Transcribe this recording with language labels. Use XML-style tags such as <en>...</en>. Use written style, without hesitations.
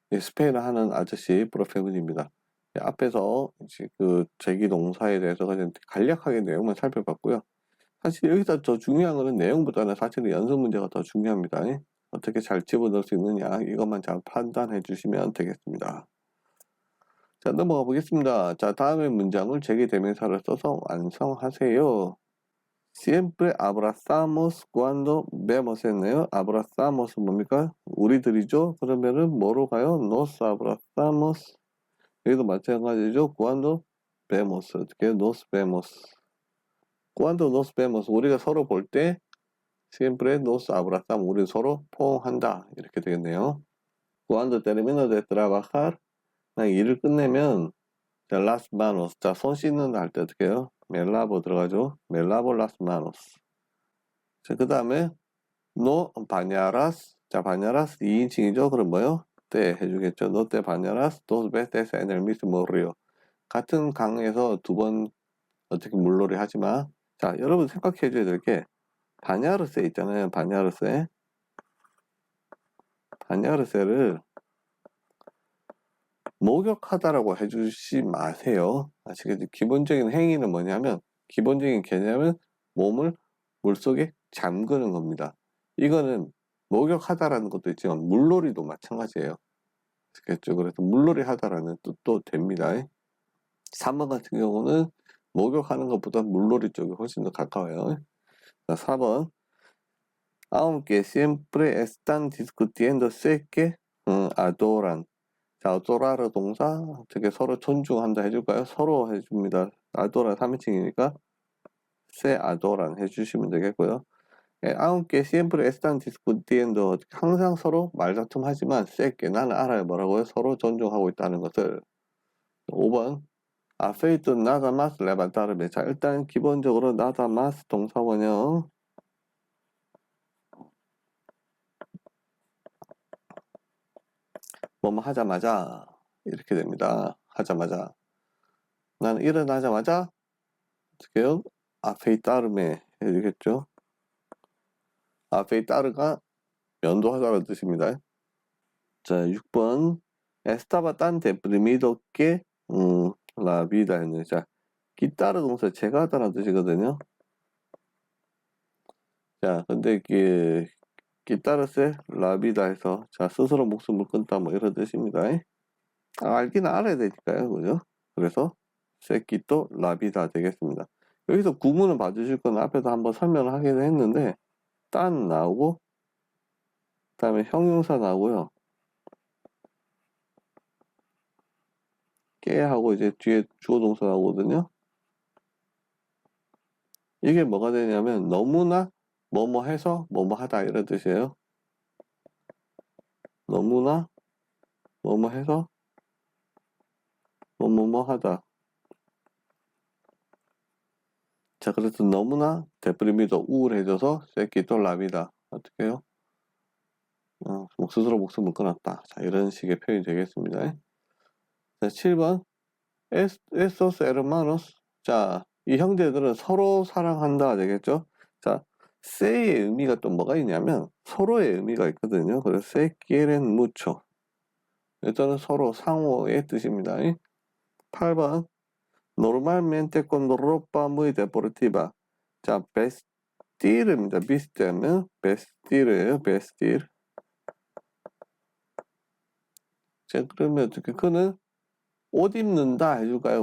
<ko>스페인어 하는 아저씨 프로페군입니다. 앞에서 그 제기 동사에 대해서 그냥 간략하게 내용만 살펴봤고요. 사실 여기서 더 중요한 거는 내용보다는 사실은 연습 문제가 더 중요합니다. 어떻게 잘 집어넣을 수 있느냐 이것만 잘 판단해 주시면 되겠습니다. 자, 넘어가 보겠습니다. 자, 다음의 문장을 제기대명사를 써서 완성하세요.</ko> <es>Siempre abrazamos cuando vemos</es> <ko>했네요. abrazamos 뭡니까? 우리들이죠? 그러면은 뭐로 가요?</ko> <es>nos abrazamos.</es> <ko>여기도 마찬가지죠.</ko> <es>cuando vemos.</es> <ko>어떻게 해요?</ko> <es>nos vemos. cuando nos vemos.</es> <ko>우리가 서로 볼 때</ko> <es>siempre nos abrazamos.</es> <ko>우리 서로 포옹한다. 이렇게 되겠네요.</ko> <es>cuando termino de trabajar.</es> <ko>일을 끝내면 자,</ko> <es>las manos.</es> <ko>자, 손 씻는다 할 때 어떻게 해요?</ko> <es>me lavo</es> <ko>들어가죠.</ko> <es>me lavo las manos.</es> <ko>자, 그 다음에</ko> <es>no bañarás.</es> <ko>자, bañarás 2인칭이죠. 그럼 뭐요? 때 해주겠죠.</ko> <es>no te bañarás dos veces en el mismo río.</es> <ko>같은 강에서 두 번 어떻게 물놀이 하지 마. 자, 여러분 생각해 줘야 될 게 바냐르세 있잖아요. 바냐르세. 바냐르세를 목욕하다라고 해주시 마세요. 아시겠죠? 기본적인 행위는 뭐냐면 기본적인 개념은 몸을 물속에 잠그는 겁니다. 이거는 목욕하다라는 것도 있지만 물놀이도 마찬가지예요. 아시겠죠? 그래서 물놀이 하다라는 뜻도 됩니다. 3번 같은 경우는 목욕하는 것보다 물놀이 쪽이 훨씬 더 가까워요. 자, 4번</ko> <es>aunque siempre están discutiendo sé que adoran.</es> <ko>자, adora르 동사 어떻게 서로 존중한다 해줄까요? 서로 해줍니다. adoran 3인칭이니까</ko> <es>se adoran</es> <ko>해주시면 되겠고요.</ko> <es>aunque siempre están discutiendo</es> <ko>항상 서로 말다툼 하지만</ko> <es>sé que</es> <ko>나는 알아요. 뭐라고요? 서로 존중하고 있다는 것을. 5번</ko> <es>afeito nada más levantarme.</es> <ko>자, 일단 기본적으로</ko> <es>nada más</es> <ko>동사 원형 뭐뭐 하자마자 이렇게 됩니다. 하자마자 나는 일어나자마자 어떻게 해요?</ko> <es>afeitarme</es> <ko>해주겠죠? afeitar가 면도하다라는 뜻입니다. 자, 6번</ko> <es>estaba tan deprimido que la vida</es> <ko>했네. 자, quitar 동사 제가 하다라는 뜻이거든요. 자, 근데</ko> <es>quitarse la vida</es> <ko>해서 자, 스스로 목숨을 끊다 뭐 이런 뜻입니다. 알긴 알아야 되니까요. 그죠? 그래서</ko> <es>se quitó la vida</es> <ko>되겠습니다. 여기서 구문을 봐주실 건 앞에서 한번 설명을 하긴 했는데 딴 나오고 그 다음에 형용사 나오고요. 깨 하고 이제 뒤에 주어 동사 나오거든요. 이게 뭐가 되냐면 너무나 뭐뭐 해서 뭐뭐 하다 이런 뜻이에요. 너무나 뭐뭐 해서 뭐뭐 하다. 자, 그래서 너무나 데프리미도 우울해져서 새끼 또 라비다. 어떻게 해요? 스스로 목숨을 끊었다. 자, 이런 식의 표현이 되겠습니다. 자, 7번 에소스 에르마노스. 자, 이 형제들은 서로 사랑한다 되겠죠? 자, 세의 의미가 또 뭐가 있냐면 서로의 의미가 있거든요. 그래서</ko> <es>se quieren mucho.</es> <ko>일단은 서로 상호의 뜻입니다. 8번</ko> <es>normalmente con ropa muy deportiva.</es> <ko>자, vestir입니다. vestir면 vestir예요.</ko> <es>vestir.</es> <ko>자, 그러면 어떻게 그는 옷 입는다 해줄까요?</ko>